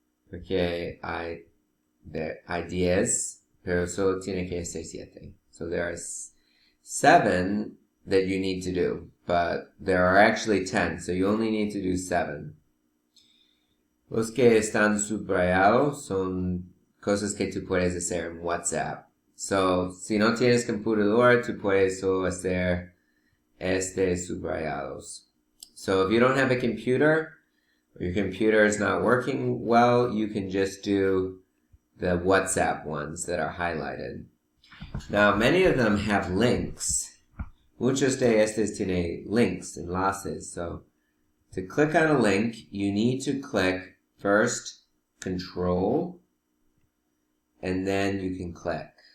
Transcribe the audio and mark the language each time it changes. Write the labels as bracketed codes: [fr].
[es] Porque hay 10, pero solo tiene que ser 7. [en] So there are 7 that you need to do, but there are actually 10, so you only need to do 7. [es] Los que están subrayados son cosas que tú puedes hacer en WhatsApp. So, si no tienes computadora, tú puedes solo hacer subrayados. [en] So if you don't have a computer, or your computer is not working well, you can just do the WhatsApp ones that are highlighted. Now, many of them have links. [es] Muchos de estos tienen links, enlaces. [en] So to click on a link, you need to click first Control, and then you can click.